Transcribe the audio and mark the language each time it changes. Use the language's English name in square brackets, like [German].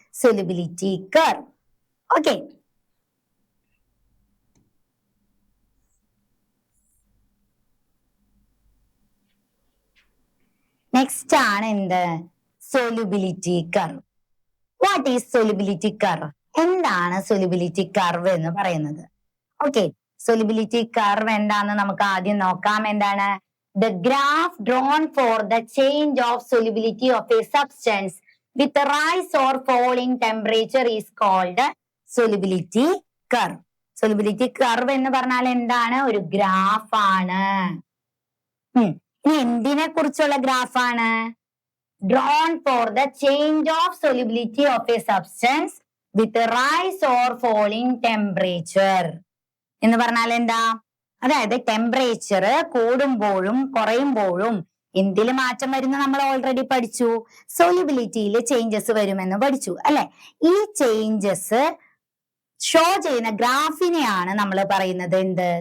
[Malayalam] Solubility curve. Okay, next ആണ് എന്ത്? [English] Solubility curve. What is solubility curve? [Malayalam] എന്താണ് solubility curve എന്ന് പറയുന്നത്? ഓക്കെ, സൊല്യൂബിലിറ്റി കർവ് എന്താണെന്ന് നമുക്ക് ആദ്യം നോക്കാം. എന്താണ്? [English] The graph drawn for the change of solubility of a substance with a rise or fall in temperature is called solubility curve. [Malayalam] Solubility curve എന്ന് പറഞ്ഞാൽ എന്താണ്? ഒരു ഗ്രാഫ് ആണ്. ഇനി എന്തിനെ കുറിച്ചുള്ള ഗ്രാഫാണ്? [English] Drawn for the change of solubility of a substance with a rise or fall in temperature. [Malayalam] എന്ന് പറഞ്ഞാൽ എന്താ? അതായത് ടെമ്പറേച്ചർ കൂടുമ്പോഴും കുറയുമ്പോഴും എന്തിൽ മാറ്റം വരുന്ന നമ്മൾ ഓൾറെഡി പഠിച്ചു. സൊല്യൂബിലിറ്റിയിൽ ചേഞ്ചസ് വരുമെന്ന് പഠിച്ചു അല്ലെ? ഈ ചേഞ്ചസ് ഷോ ചെയ്യുന്ന ഗ്രാഫിനെയാണ് നമ്മൾ പറയുന്നത് എന്ത്?